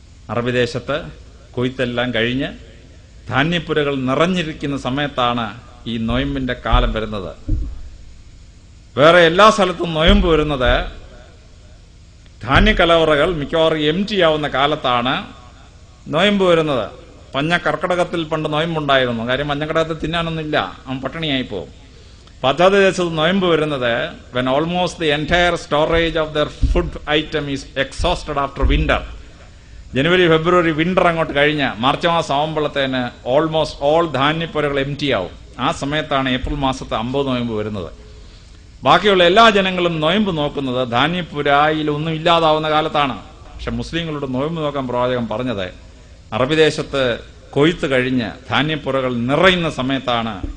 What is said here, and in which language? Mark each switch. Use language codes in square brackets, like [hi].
[ml] അറബി ദേശത്ത് കൊയ്ത്തെല്ലാം കഴിഞ്ഞ് ധാന്യപ്പുരകൾ നിറഞ്ഞിരിക്കുന്ന സമയത്താണ് ഈ നൊയമ്പിന്റെ കാലം വരുന്നത്. വേറെ എല്ലാ സ്ഥലത്തും നൊയമ്പ് വരുന്നത് ധാന്യക്കലവറകൾ മിക്കവാറും എംറ്റി ആവുന്ന കാലത്താണ് നൊയമ്പ് വരുന്നത്. കർക്കിടകത്തിൽ പണ്ട് നൊയമ്പുണ്ടായിരുന്നു. കാര്യം മഞ്ഞക്കടകത്തിൽ തിന്നാനൊന്നുമില്ല, അവൻ പട്ടിണിയായി പോകും. പദ്ധതി ദേശത്ത് നൊയമ്പ് വരുന്നത് [en] when almost the entire storage of their food item is exhausted after winter. [ml] January February winter അങ്ങോട്ട് കഴിഞ്ഞ് മാർച്ച് മാസം ആവുമ്പോഴത്തേന് [en] almost all [ml] ധാന്യപ്പുരകൾ എംറ്റി ആവും. ആ സമയത്താണ് ഏപ്രിൽ മാസത്തെ 50 നൊയമ്പ് വരുന്നത്. ബാക്കിയുള്ള എല്ലാ ജനങ്ങളും നൊയമ്പ് നോക്കുന്നത് ധാന്യപ്പുരായിൽ ഒന്നും ഇല്ലാതാവുന്ന കാലത്താണ്. പക്ഷെ മുസ്ലിങ്ങളുടെ നൊയമ്പ് നോക്കാൻ പ്രവാചകൻ പറഞ്ഞത് അറബി ദേശത്ത് കൊയ്ത്ത് കഴിഞ്ഞ് ധാന്യപ്പുരകൾ നിറയുന്ന സമയത്താണ്.